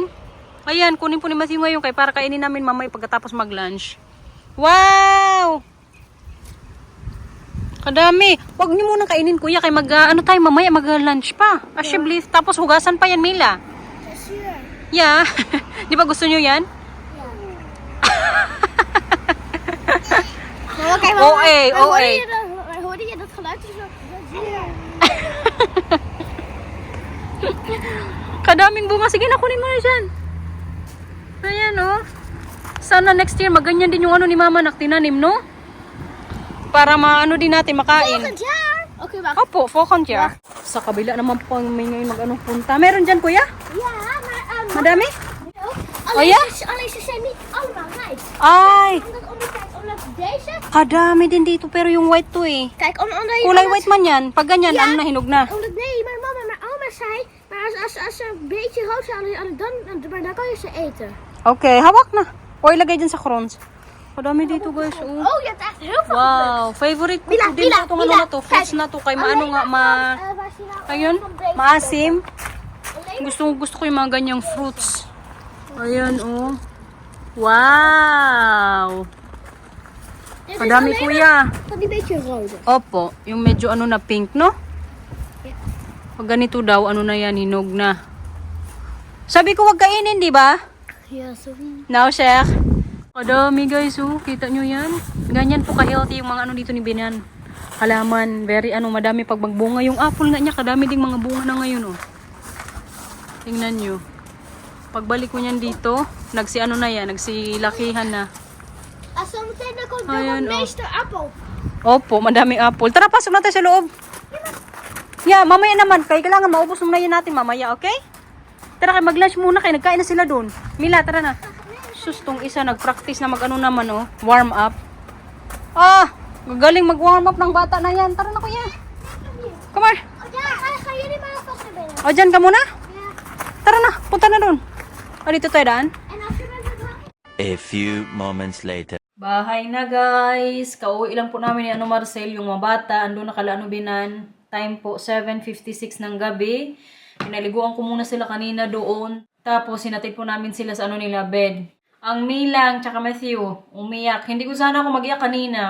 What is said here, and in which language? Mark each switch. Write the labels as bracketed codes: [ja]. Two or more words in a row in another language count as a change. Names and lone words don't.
[tl] Ayan, kunin po ni Matthew ngayon kay para kainin namin mamaya pagkatapos mag-lunch. Wow! Kadami. Huwag niyo muna kainin, kuya, kay ano tayo mamaya mag-lunch pa. Asibli, tapos hugasan pa yan, Mila. Yeah. Di ba gusto niyo yan? OA. [nl] Hoorde je dat geluid? [tl] Kadaming bunga. Sige na, kunin mo na dyan. Ayan, oh. Sana [en] next year [tl] maganyan din yung ano ni Mama na tinanim, no? Para maano din natin makain. [nl] Oké, wacht. Opo, volgend jaar. [tl] Sa kabila naman po may ngayon mag-anong punta. Meron dyan, kuya? [nl] Ja, maar... [tl] Madami? [nl] Alleen, ja? alleen ze zijn niet allemaal rijp. [tl] Ay, [nl] Omdat deze... [tl] kadami din dito pero yung white to eh. [nl] Kijk, omdat [tl] Kulay white man yan. Pag ganyan, [nl] Ja. [tl] ano na, hinog na. [nl] Omdat nee, mijn mama en mijn oma zei... Maar als ze een beetje rood zijn, dan kan je ze eten. [tl] Okay, hawak na. O ilagay dyan sa crons. Kadami dito, guys. Oh. [nl] Oh, je hebt echt heel veel. [tl] Wow, favorite ko Mila, din Mila, itong ano Mila, na to. Fruits [nl] kijk. [tl] na to. Kay maano nga, [nl] waar zie je nou [tl] ayun, [nl] van deze [tl] maasim. [nl] Alleen [tl] Gusto ko yung mga ganyang fruits. Ayan, oh. Wow. [nl] dit is [tl] Kadami, [nl] alleen [tl] kuya. [nl] van die beetje rode. [tl] Opo, yung medyo ano na pink, no? [nl] Ja. [tl] Pag ganito daw, ano na yan, hinog na. Sabi ko, wag kainin, di ba? [nl] Ja, sorry. [tl] Now, Sheikh. Kadami, guys, oh. Kita nyo yan? Ganyan po ka-healthy yung mga ano dito ni Binan. Halaman, very ano, madami pag magbunga. Yung apple nga niya, kadami ding mga bunga na ngayon, oh. Tingnan nyo. Pagbalik ko niyan dito, nagsi-ano na yan, nagsilakihan na. [nl] Zometeen dan komt [tl] Ayan, [nl] de [tl] oh. [nl] meeste appel. [tl] Opo, madaming apple. Tara, pasok natin sa loob. Yeah, mamaya naman. Kaya kailangan maubos muna yan natin mamaya, okay? Tara, kaya mag-lunch muna kayo. Nagkain na sila doon. Mila, tara na. Sus, tong isa, nag-practice na mag-ano naman, oh. [en] Warm up. [tl] Ah, gagaling mag-warm up ng bata na yan. Tara na, kuya. [en] Come on. [nl] Oh, ja, ga jullie maar alvast naar binnen. [tl] O, dyan ka muna. Ja. Tara na, punta na doon. O, dito tayo daan. [nl] En als je bent verdwaald. [en] A few moments later. [tl] Bahay na, guys. Kauwi lang po namin ni ano Marcel, yung mga bata. Andun na kala ano Binan. Time po, 7:56 ng gabi. Pinaliguan ko muna sila kanina doon. Tapos, sinatid po namin sila sa ano nila, bed. Ang Milang, tsaka Matthew, umiyak. Hindi ko sana ako mag-iyak kanina.